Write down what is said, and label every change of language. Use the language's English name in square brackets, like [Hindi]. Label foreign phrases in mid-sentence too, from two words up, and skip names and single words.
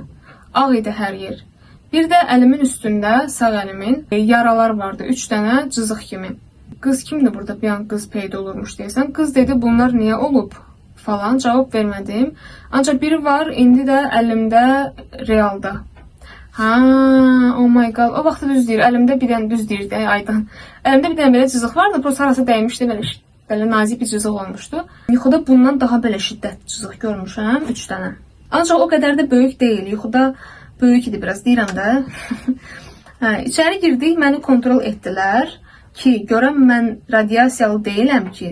[Azerbaijani] Ağ idi hər yer. Bir də əlimin üstündə, sağ əlimin yaralar vardı. 3 dənə cızıq kimi. Qız kimdir burada? Bir an qız peyda olurmuş deyəsən. Qız dedi, bunlar niyə olub? Falan cavab vermədim. Ancaq biri var, indi də əlimdə realda. [English] Oh my god. [Azerbaijani] O vaxt düz deyir. Əlimdə bir dənə düz deyir də, aydan. Əlimdə bir dənə belə cızıq vardı. Prosta arası dəymişdi, belə nazik bir cızıq olmuşdu. Yuxuda bundan daha belə şiddətli cızıq görmüşəm, 3 dənə. Ancaq o qədər də böyük deyil. Yuxuda böyük idi biraz, deyirəm də. İçəri girdik, məni kontrol etdilər ki, görəm mən radiasiyalı deyiləm ki.